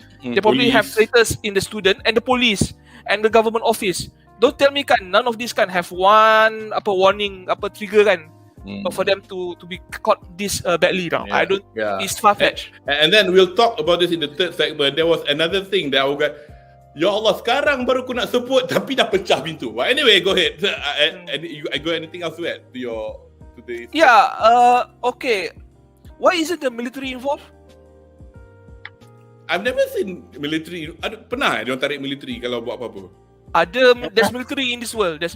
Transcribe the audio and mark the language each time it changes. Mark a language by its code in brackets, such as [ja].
[en] They probably have traitors in the student and the police and the government office. Don't tell me none of these have one warning, trigger for them to be caught this badly now. I don't. It's far-fetched. And then we'll talk about this in the third segment. There was another thing that I got. [ms] Ya Allah, sekarang baru aku nak sebut tapi dah pecah pintu. [en] But anyway, go ahead. I got anything else to add to the okay. Why isn't the military involved? I've never seen military. [ms] Pernah dia tarik military kalau buat apa-apa? [en] There's military in this world.